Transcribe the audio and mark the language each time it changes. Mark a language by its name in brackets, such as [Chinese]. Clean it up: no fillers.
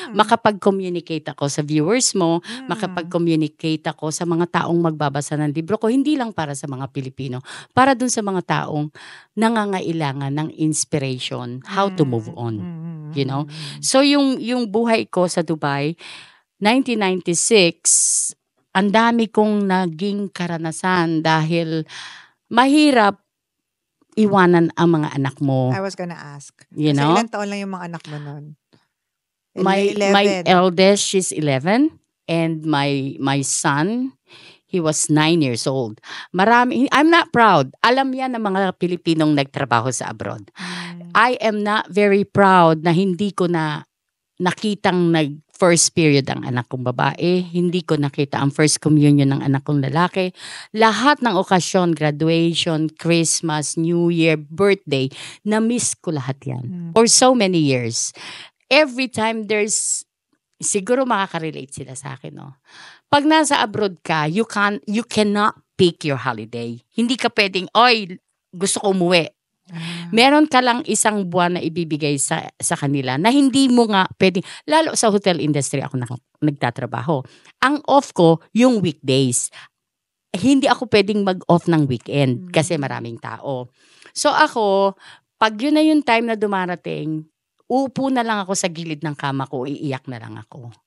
[Filipino] Makapag-communicate ako sa viewers mo, makapag-communicate ako sa mga taong magbabasa ng libro ko, hindi lang para sa mga Pilipino, para dun sa mga taong nangangailangan ng inspiration, [English] how to move on. You know? [Filipino] So yung buhay ko sa Dubai, 1996, ang dami kong naging karanasan dahil mahirap iwanan ang mga anak mo. [English] I was gonna ask. You [Filipino] Kasi [English] know? [Filipino] ilan taon lang yung mga anak mo nun? [English] My 11. eldest, she's 11, and my son, he was 9 years old. I'm not proud. [Filipino] Alam yan ng mga Pilipinong nagtrabaho sa abroad. [English] I am not very proud [Filipino] na hindi ko na nakitang first period ang anak kong babae, hindi ko nakita ang first communion ng anak kong lalaki. Lahat ng okasyon, graduation, Christmas, New Year, birthday, na-miss ko lahat yan. [English] For so many years. Every time [Filipino] siguro makaka-relate sila sa akin, no? Pag nasa abroad ka, [English] you cannot pick your holiday. [Filipino] Hindi ka pwedeng, gusto ko umuwi. Meron ka lang isang buwan na ibibigay sa kanila na hindi mo nga pwedeng, lalo sa hotel industry ako nagtatrabaho. Ang off ko, yung weekdays. Hindi ako pwedeng mag-off ng weekend kasi maraming tao. So ako, pag yun na yung time na dumarating, upo na lang ako sa gilid ng kama ko, iiyak na lang ako.